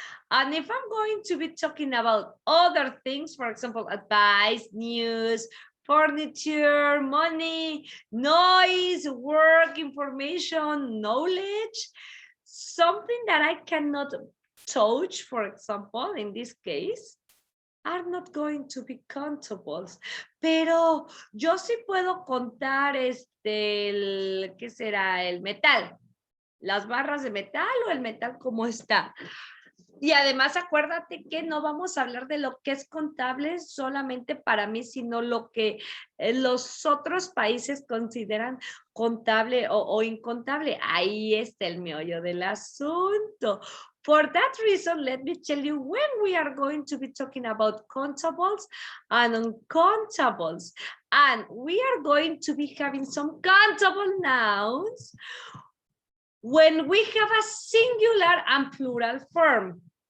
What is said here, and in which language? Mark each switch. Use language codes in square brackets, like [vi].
[en] And if I'm going to be talking about other things, for example, advice, news, furniture, money, noise, work, information, knowledge, something that I cannot touch, for example, in this case, are not going to be countables. [es] Pero yo sí puedo contar ¿qué será? El metal, las barras de metal o el metal como está. Y además acuérdate que no vamos a hablar de lo que es contable solamente para mí, sino lo que los otros países consideran contable o incontable. Ahí está el meollo del asunto. [en] For that reason, let me tell you when we are going to be talking about countables and uncountables. And we are going to be having some countable nouns when we have a singular and plural form.